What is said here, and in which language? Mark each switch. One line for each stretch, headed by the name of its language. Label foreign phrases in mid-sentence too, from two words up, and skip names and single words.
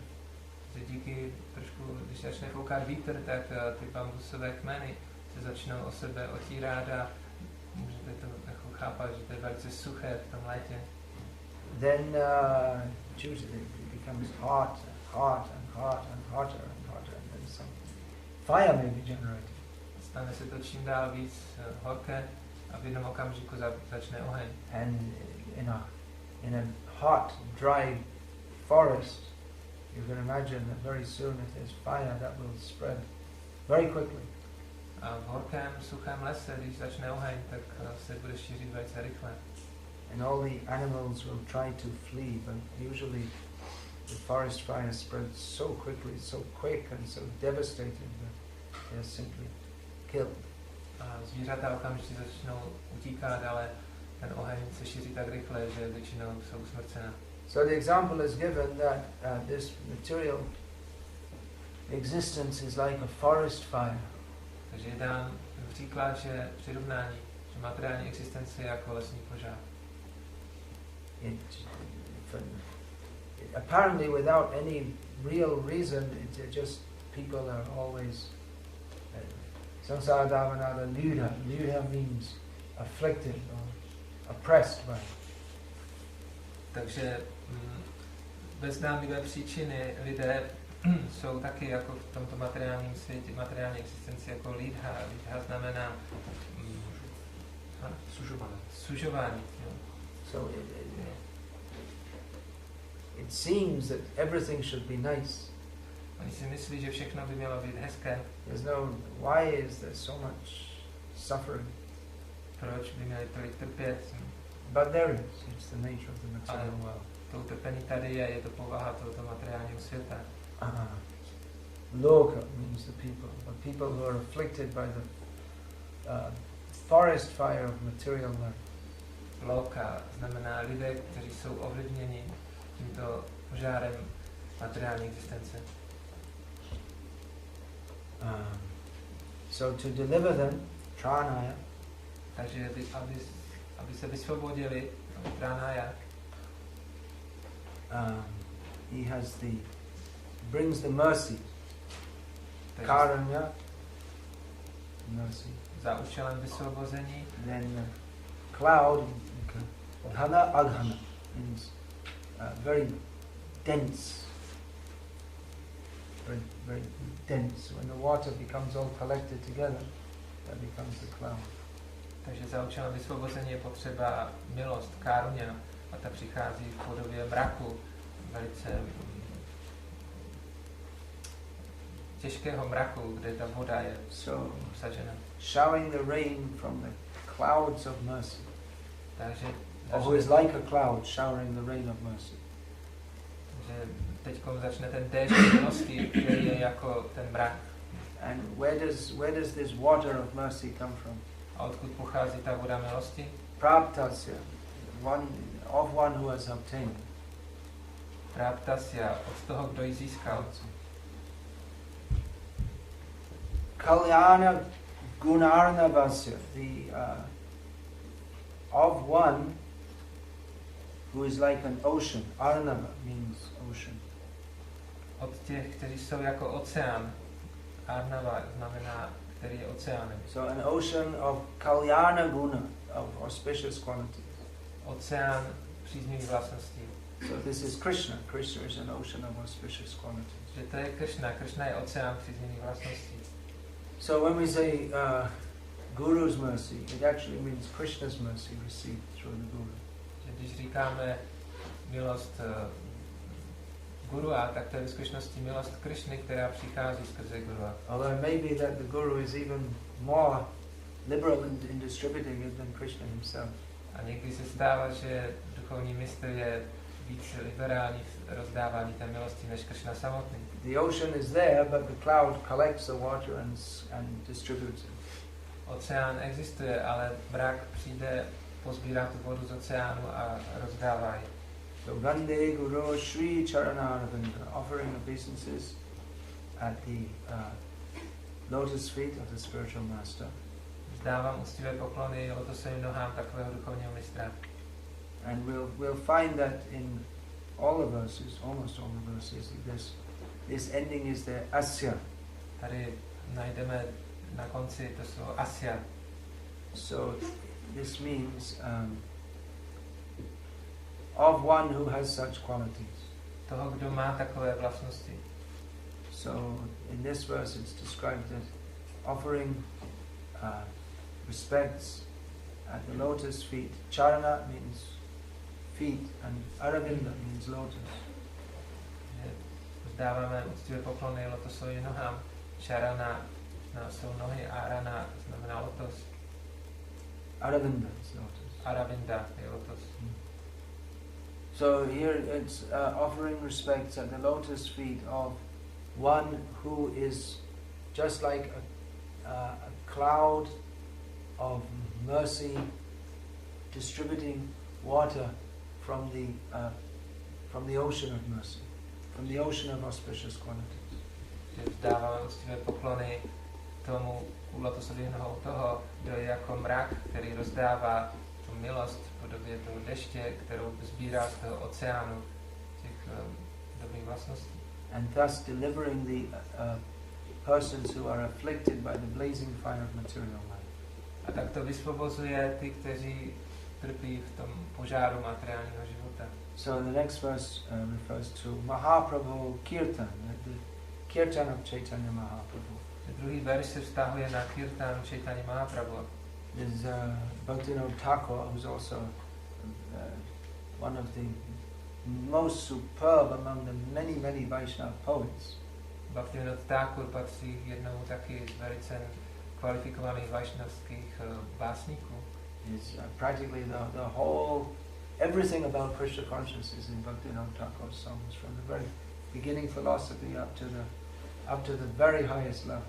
Czech: Díky trošku, když začne foukat vítr, tak ty bambusové kmeny se začnou o sebe otírat a můžete to jako chápat, že to je velice suché v tom létě.
English: Then it becomes hot and hot and hot and hotter and hotter, and then some fire may be generated.
Czech: Stane se to čím dál víc horké a v jednom okamžiku začne oheň.
English: And in a hot, dry forest, you can imagine that very soon if there's fire, that will spread very quickly.
Czech: A v horkém, suchém lese, když začne oheň, tak se bude šířit velice rychle.
English: And all the animals will try to flee, but usually the forest fire spreads so quickly, so quick and so devastating that they're simply killed.
Czech: A zvířata okamžitě začnou utíkat, ale ten oheň se šíří tak rychle, že většinou jsou usmrcena.
English: So the example is given that this material existence is like a forest fire.
Czech: Takže je dán příklad, že přirovnání, že materiální existence je jako lesní požár.
English: Apparently without any real reason, it just people are always
Sanskrit: संसार दावानल लीढ.
English: Lyudha means afflicted or oppressed by.
Czech: Takže bez známlivé příčiny lidé jsou taky jako v tomto materiálním světě, materiální existenci jako lidha. Lidha znamená sužování.
English: So it seems that everything should be nice.
Czech: Oni si myslí, že všechno by mělo být hezké.
English: There's no, why is there so much suffering?
Czech: Proč by měli tolik trpět?
English: But there is. It's the nature of the material world.
Czech: To utrpení tady je to povaha tohoto materiálního světa.
English: Loka means the people, but people who are afflicted by the forest fire of material life.
Czech: Loka znamená lidé, kteří jsou ovlivněni tímto požárem materiální existence.
English: So to deliver them, tranaya.
Czech: Takže aby se vysvobodili, tranaya.
English: He brings the mercy. Karanya, mercy.
Czech: Za účelem vysvobození.
English: Then cloud,
Sanskrit: धन अघन,
English: means very dense. Very, very dense. When the water becomes all collected together, that becomes the cloud.
Czech: Takže za účelem vysvobození je potřeba milost, karunya, a ta přichází v podobě mraku, velice těžkého mraku, kde ta voda je obsažena.
English: Showering the rain from the clouds of mercy. Takže who is like a cloud showering the rain of mercy.
Czech: Takže teď začne ten déšť milosti, který je jako ten mrak.
English: And where does this water of mercy come from?
Czech: A odkud pochází ta voda milosti?
English: Praptasya, one who has obtained.
Czech: Praptasya, od toho, kdo ji získal.
Sanskrit: कल्याण गुणार्णवस्य,
English: of one who is like an ocean. Arnava means ocean.
Czech: Od těch, kteří jsou jako oceán. Arnava znamená, který je oceánem.
English: So an ocean of
Sanskrit: कल्याण गुण,
English: of auspicious qualities.
Czech: Oceán příznivých vlastností.
English: So this is Krishna. Krishna is an ocean of auspicious qualities.
Czech: Že to je Krishna. Krishna je oceán příznivých vlastností.
English: So when we say Guru's mercy, it actually means Krishna's mercy received through the Guru.
Czech: Že když říkáme milost Gurua, tak to je ve skutečnosti milost Krishny, která přichází skrze Gurua.
English: Although maybe that the Guru is even more liberal in distributing it than Krishna himself.
Czech: A někdy se stává, že duchovní mistr je víc liberální v rozdávání té milosti než Krishna samotný.
English: The ocean is there, but the cloud collects the water and distributes it.
Czech: Oceán existuje, ale mrak přijde, pozbírá tu vodu z oceánu a rozdává ji.
Sanskrit: So गन्धे गुरु श्री चरणारविन्द,
English: offering obeisances at the lotus feet of the spiritual master.
Czech: Vzdávám úctivé poklony lotosovým nohám takového duchovního mistra.
English: And we'll find that in all the verses, almost all the verses, this ending is the asya.
Czech: Tady najdeme na konci, to jsou asya.
English: So this means of one who has such qualities.
Czech: Toho, kdo má takové vlastnosti.
English: So in this verse it's described that offering respects at the lotus feet. Charana means feet and Aravinda means lotus.
Czech: Vzdáváme úctivé poklony lotosovým nohám. Charana jsou nohy a Arana znamená lotos.
English: Aravinda is lotus.
Czech: Aravinda je lotos.
English: So here it's offering respects at the lotus feet of one who is just like a cloud of mercy distributing water from the ocean of mercy, from the ocean of auspicious qualities.
Czech: Vzdáváme úctivé poklony tomu u lotosových nohou toho, kdo je jako mrak, který rozdává tu milost v podobě toho deště, kterou sbírá z toho oceánu těch dobrých vlastností.
English: And thus delivering the persons who are afflicted by the blazing fire of material life.
Czech: A tak to vysvobozuje ty, kteří trpí v tom požáru materiálního života.
English: So the next verse refers to Mahaprabhu Kirtan, the Kirtan of Chaitanya Mahaprabhu.
Czech: Druhý verš se vztahuje na Kirtan Chaitanya Mahaprabhu.
English: There's Bhaktivinoda Thakur, who's also one of the most superb among the many Vaishnava poets.
Czech: Bhaktivinoda Thakur patří k jednomu taky z velice kvalifikovaných vaishnavských básníků.
English: Is practically the whole, everything about Krishna consciousness is in Bhaktivinoda Thakur's songs, from the very beginning philosophy up to the very highest level.